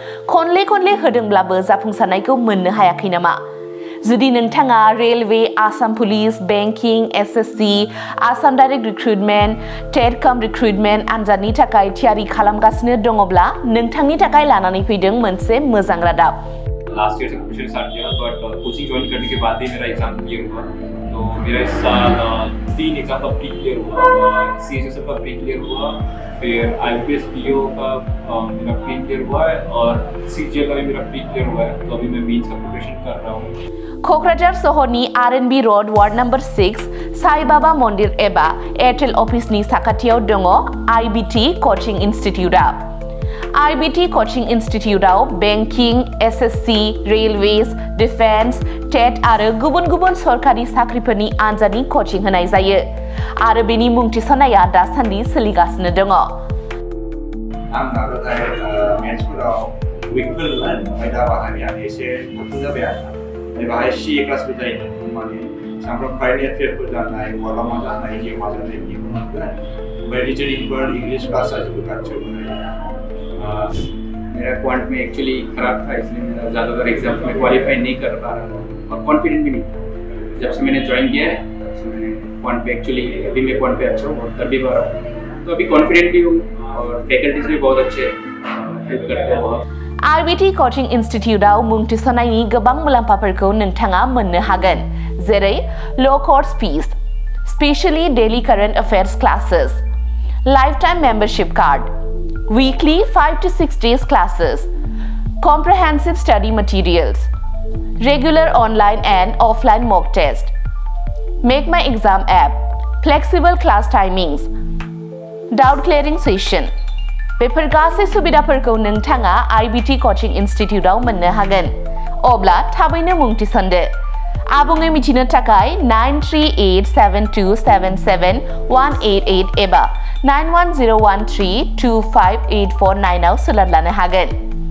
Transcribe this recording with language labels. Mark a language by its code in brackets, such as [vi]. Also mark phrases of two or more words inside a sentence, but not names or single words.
[brx] खनले होदोंब्लाबो जाफुंसारनायखौ मोननो हायाखै नामा जुदि नोंथाङा रेलवे आसाम पुलिस बैंकिं एसएससी आसाम [en] direct recruitment TET cum recruitment [brx] आनजादनि थाखाय थियारि खालामगासिनो दङब्ला नोंथांनि थाखाय लानानै फैदों मोनसे मोजां रादाब [en] last year [hi] से [en] preparation start [hi] किया [en] but coaching join [hi] करने के बाद ही मेरा [en] exam clear [hi] हुआ तो मेरा इस साल 3 एग्जाम का [en] pre clear [hi] हुआ सीएचएसएल का [en] pre clear [hi] हुआ फिर आईपीएस पीओ का मेरा [en] pre clear [hi] हुआ है और सीजीएल का भी मेरा [en] pre clear [hi] हुआ है तो अभी मैं मेंस का प्रिपरेशन कर रहा हूँ [brx] क'क्राझार सहरनि आरएनबी रोड वार्ड नम्बर 6 साई बाबा मन्दिर एबा एयारटेल अफिसनि साखाथियाव दङ आईबीटी कोचिं इनस्टिट्यूटआ IBT Coaching Instituteआव Banking, SSC, Railways, Defense, TET आरो गुबुन-गुबुन सरकारि साख्रिफोरनि आनजादनि coaching होनाय जायो आरो बेनि मुं थिसननाया दासान्दि सोलिगासिनो दङ। आं नाजाथाय मेथ्सफोराव उइकफोरमोन ओमफ्राय दा बाहायनाया एसे थाबसिन जाबाय आरो बाहाय CA क्लासबो जायोमोन माने सामफ्राम कारेन्ट एफेयारफोर जानाय बहाबा मा जानाय जिउ मा जानाय बिदिखौ मोनगोन ओमफ्राय रिजनिंफोर [en] English class [brx] जाजोबो गासिबो। [hi] मेरा क्वांट में एक्चुअली खराब था इसलिए मेरा ज़्यादातर एग्जाम में क्वालिफाई नहीं कर पा रहा था और कॉन्फिडेंट भी नहीं था। जब से मैंने ज्वाइन किया है तब से मैंने क्वांट पे एक्चुअली अभी मैं क्वांट पे अच्छा हूँ और कर भी पा रहा हूँ तो अभी कॉन्फिडेंट भी हूँ और फैकल्टीज भी बहुत अच्छे हेल्प करते हैं बहुत। [brx] IBT Coaching Instituteआव मुं थिसननायनि गोबां मुलाम्फाफोरखौ नोंथाङा मोननो हागोन जेरै [en] low course fees, Specially daily current affairs classes, lifetime membership card, weekly 5 to 6 days classes, comprehensive study materials, regular online and offline mock test, Make My Exam app, flexible class timings, doubt clearing session, [brx] बेफोर गासै सुबिदाफोरखौ नोंथाङा IBT Coaching Instituteआव मोननो हागोन। अब्ला थाबैनो मुं थिसनदो। आबुङै मिथिनो थाखाय 9387277188 एबा 91013258499 आव सोलोंनो हागोन।